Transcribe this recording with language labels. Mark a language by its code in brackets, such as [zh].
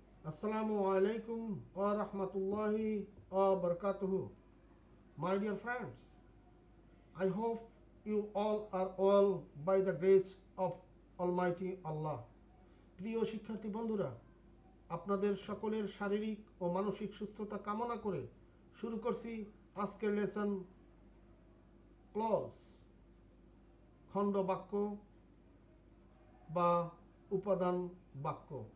[ar] Assalamu alaikum wa rahmatullahi wa barakatuhu. [en] My dear friends, I hope you all are well by the grace of Almighty Allah. [bn] প্রিয় শিক্ষার্থী বন্ধুরা, আপনাদের সকলের শারীরিক ও মানসিক সুস্থতা কামনা করে শুরু করছি আজকের লেসন ক্লজ, খণ্ড বাক্য বা উপাদান বাক্য।